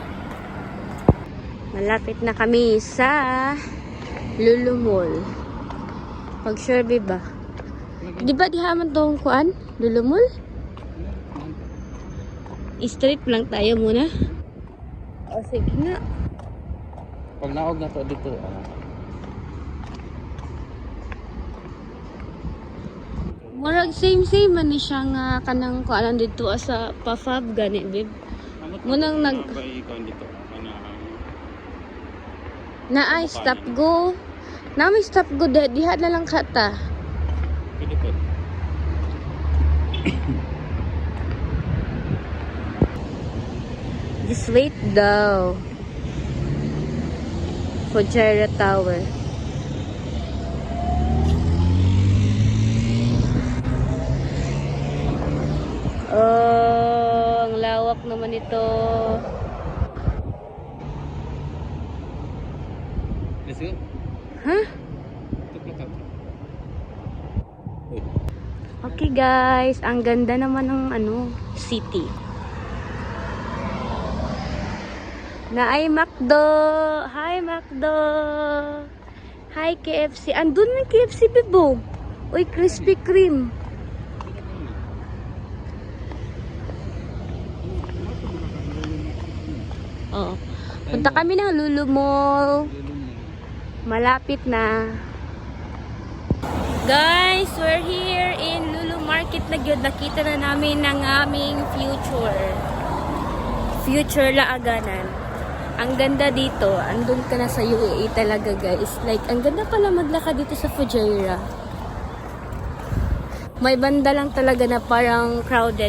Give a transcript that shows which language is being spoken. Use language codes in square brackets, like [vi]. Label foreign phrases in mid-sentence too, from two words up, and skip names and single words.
[tl] Malapit na kami sa Lulu Mall. [ceb] Pag-survey ba? Di ba dihaman tong kuan? Lulu Mall? [tl] Straight lang tayo muna. O, sige na. [ceb] Pag naog na to dito, Murag same man ni siya nga kanang kuanan dito sa pa-fab gani, babe. Munang dito. Na ay stop go. Na may stop go diha na lang kata. [tl] Pwede po. [en] Just wait daw. [tl] Fujairah Tower. Oh, ang lawak naman ito. [en] Let's go. Huh? Okay guys, [tl] ang ganda naman ng city. [ceb] Na ay McDo. [en] Hi McDo. Hi KFC. [tl] Andun may KFC, Bibo. Uy, Krispy Kreme. Oo. Punta kami ng Lulu Mall. Malapit na. [en] Guys, we're here in Lulu Market na gyud. [tl] Nakita na namin ng aming future. Future Laaganan. Ang ganda dito. Andun ka na sa UAE talaga, guys. Like, ang ganda pala maglakad dito sa Fujairah. May banda lang talaga na parang crowded.